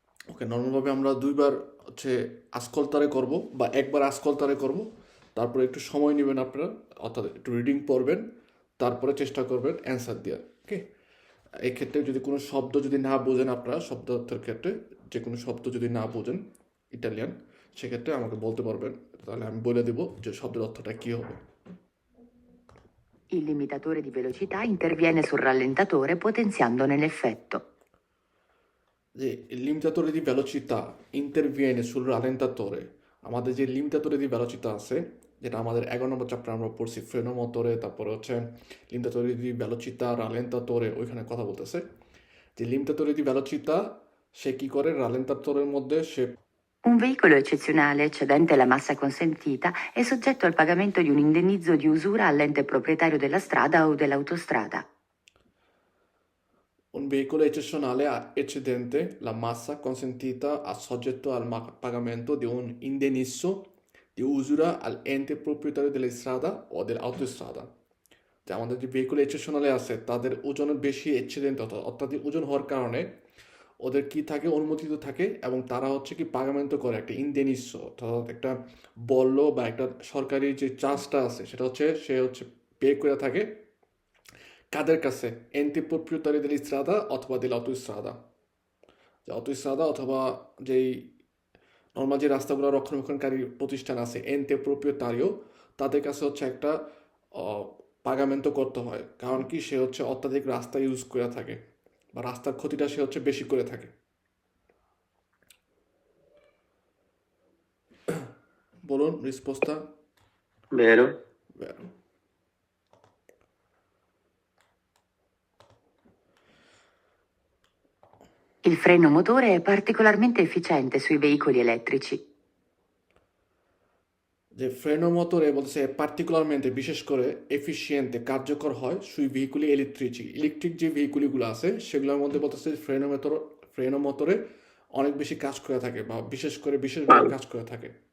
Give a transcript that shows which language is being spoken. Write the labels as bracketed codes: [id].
[bn] ওকে, নর্মালভাবে আমরা দুইবার আসকলতারে করব বা একবার আসকলতারে করব, তারপরে একটু সময় নেবেন আপনারা, অর্থাৎ একটু রিডিং পড়বেন, তারপরে চেষ্টা করবেন অ্যান্সার দেওয়ার। ওকে, এই ক্ষেত্রে যদি কোনো শব্দ যদি না বোঝেন, আপনারা শব্দ অর্থের ক্ষেত্রে যে কোনো শব্দ যদি না বোঝেন ইটালিয়ান, সেক্ষেত্রে আমাকে বলতে পারবেন, তাহলে আমি বলে দেবো যে শব্দের অর্থটা কী হবে। [it] Il limitatore di velocità interviene sul rallentatore potenziandone l'effetto. [bn] যে [it] limitatore di velocità interviene sul rallentatore, [bn] আমাদের যে limitatore di velocità আছে, যেটা আমাদের 11 নম্বর চ্যাপ্টার আমরা পড়ছি ফ্রেনোমোটরে, তারপরে [it] limitatore di velocità rallentatore, [bn] ওইখানে কথা বলতেছে যে limitatore di velocità সে কি করে rallentatore মধ্যে সে [it] Un veicolo eccezionale eccedente la massa consentita è soggetto al pagamento di un indennizzo di usura all'ente proprietario della strada o dell'autostrada. un veicolo eccezionale eccedente la massa consentita a soggetto al pagamento di un indennizzo di usura all'ente proprietario della strada o dell'autostrada. [bn] যে আমাদের যে vehicle এক্সেপশনালে আছে তাদের ওজনের বেশি accident অত্যাধিক ওজন হওয়ার কারণে ওদের কি থাকে, অনুমোদিত থাকে, এবং তারা কি পাগামেন্ট করে একটা ইন্ডেনিসো, অর্থাৎ একটা বলল বা একটা সরকারি যে চার্জটা আছে সেটা সে পে করে থাকে কাদের কাছে, [it] এন্টি প্রপ্রিয়তারি দেল স্ট্রাদা [bn] অথবা দেল অটোস্ট্রাদা, যে অটোস্ট্রাদা অথবা যেই নর্মাল যে রাস্তাগুলো রক্ষণাবেক্ষণকারী প্রতিষ্ঠান আছে এন্টি প্রপ্রিয়তারিও, তাদের কাছে একটা পাগামেন্ট করতে হয়, কারণ কি সে অত্যাধিক রাস্তা ইউজ করে থাকে বা রাস্তার ক্ষতিটা সে বেশি করে থাকে। বলুন রিসপোস্তা। [it] Vero? Vero. Il freno motore è particolarmente efficiente sui veicoli elettrici. [bn] যে ফ্রেনোমোটরে বলছে পার্টিকুলারমেন্টে বিশেষ করে এফিসিয়েন্টে কার্যকর হয় [it] সুই ভেহিকুলি ইলেকট্রিক [bn] যে ভেহিকুলিগুলো আছে সেগুলোর মধ্যে বলতেছে ফ্রেনোমোটরে অনেক বেশি কাজ করে থাকে বা বিশেষভাবে কাজ করে থাকে।